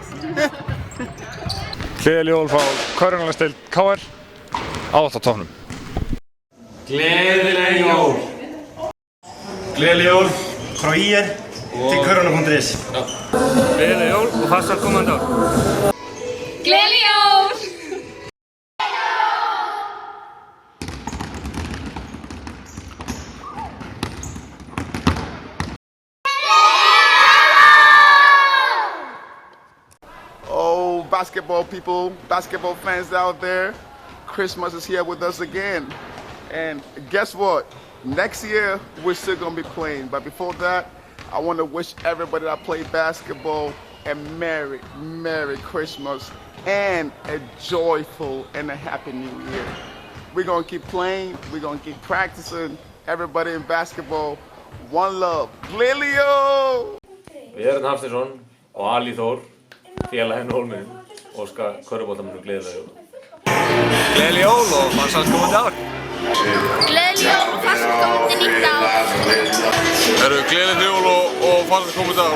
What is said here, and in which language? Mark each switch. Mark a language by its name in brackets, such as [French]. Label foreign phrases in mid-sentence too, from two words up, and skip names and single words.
[Icelandic] Gleðileg jól frá Körfuboltadeild KR á 8 tóknum. Gleðileg jól. Gleðileg jól frá IR til Körfubolti.is. Gleðileg jól og farsælt komandi ár. Gleðileg jól! [English] Oh, basketball people, basketball fans out there, Christmas is here with us again. And guess what? Next year, we're still gonna be playing. But before that, I wanna wish everybody that played basketball a Merry, Merry Christmas and a joyful and a happy New Year. We're gonna keep playing, we're gonna keep practicing. Everybody in basketball, one love. [Icelandic] Gleðileg jól! Björn Hafsteinsson og Ali Þór, félaginn Hólminum, óska körfuboltamönnum gleðileg jól. Gleðileg jól og farsælt komandi ár. Gleðileg jól og farsælt komandi nýtt ár. Gleðileg jól og farsælt komandi ár.